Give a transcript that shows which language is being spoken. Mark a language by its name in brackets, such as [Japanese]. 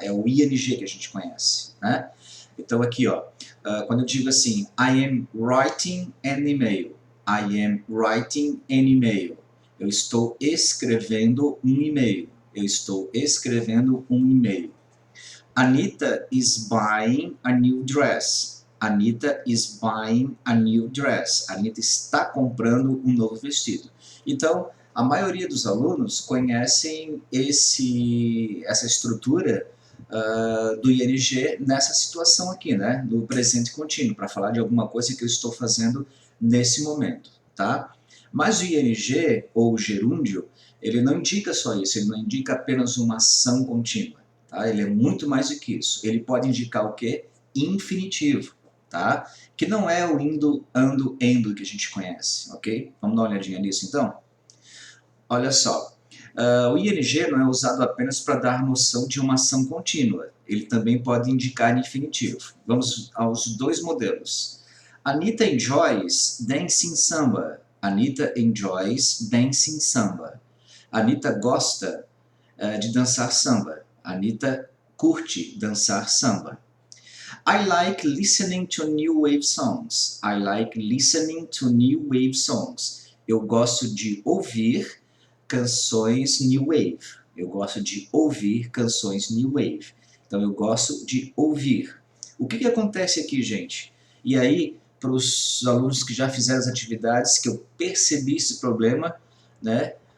[Portuguese] É o ing que a gente conhece, né? Então aqui, ó, quando eu digo assim, [English] I am writing an email, [Portuguese] I am writing an email, eu estou escrevendo um e-mail, eu estou escrevendo um e-mail. [English] Anita is buying a new dress. Anita is buying a new dress. [Portuguese] Anita está comprando um novo vestido. Então, a maioria dos alunos conhecem essa estrutura do ing nessa situação aqui, né? Do presente contínuo, para falar de alguma coisa que eu estou fazendo nesse momento, tá? Mas o ing, ou o gerúndio, ele não indica só isso, ele não indica apenas uma ação contínua. Tá? Ele é muito mais do que isso. Ele pode indicar o quê? Infinitivo, tá? Que não é o indo, ando, endo que a gente conhece, ok? Vamos dar uma olhadinha nisso então? Olha só, o ing não é usado apenas para dar noção de uma ação contínua. Ele também pode indicar infinitivo. Vamos aos dois modelos. [English] Anita enjoys dancing samba. Anita enjoys dancing samba. [Portuguese] Anita gosta de dançar samba. Anita curte dançar samba. [English] I like listening to new wave songs. I like listening to new wave songs. [Portuguese] Eu gosto de ouvir canções new wave. Eu gosto de ouvir canções new wave. Então eu gosto de ouvir. O que acontece aqui, gente? E aí, para os alunos que já fizeram as atividades, que eu percebi esse problema, né?